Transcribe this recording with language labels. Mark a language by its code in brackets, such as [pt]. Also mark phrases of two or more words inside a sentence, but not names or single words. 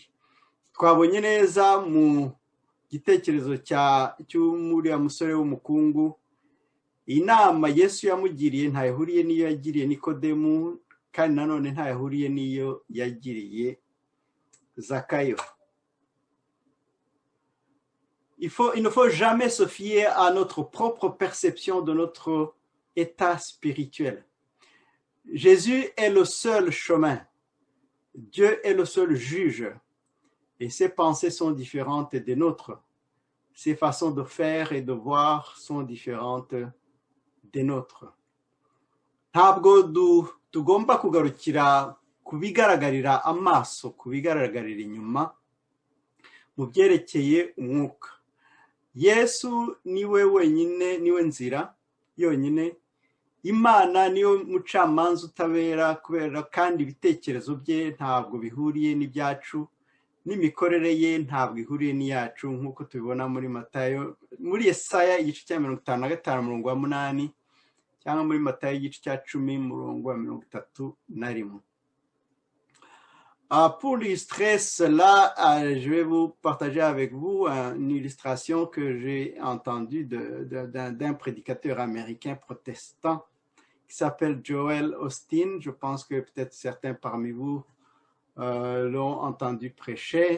[rw] Twabonye neza mu gitekerezo cy'uriya musore w'umukungu, inama Yesu yamugiriye ntayihuriye n'iyo yagiriye Nikodemu, kandi nanone ntayihuriye n'iyo yagiriye Zakayo. [fr] Il ne faut jamais se fier à notre propre perception de notre état spirituel. Jésus est le seul chemin. Dieu est le seul juge. Et ses pensées sont différentes des nôtres. Ses façons de faire et de voir sont différentes des nôtres. [rw] Ntabwo tugomba kugarukira kubigaragarira amaso, kubigaragarira inyuma mu byerekeye umwuka. Yesu niwe wenyine, niwe nzira yonyine. Imana niyo mucamanza utabera, kubera kandi ibitekerezo bye ntabwo bihuriye n'ibyacu, n'imikorere ye ntabwo ihuriye n'iyacu, nk'uko tubibona muri Matayo, muri Yesaya igice cya 55:8, cyangwa muri Matayo igice cya 10:31. [fr] Pour illustrer cela, je vais vous partager avec vous une illustration que j'ai entendue d'un prédicateur américain protestant qui s'appelle Joel Osteen. Je pense que peut-être certains parmi vous l'ont entendu prêcher.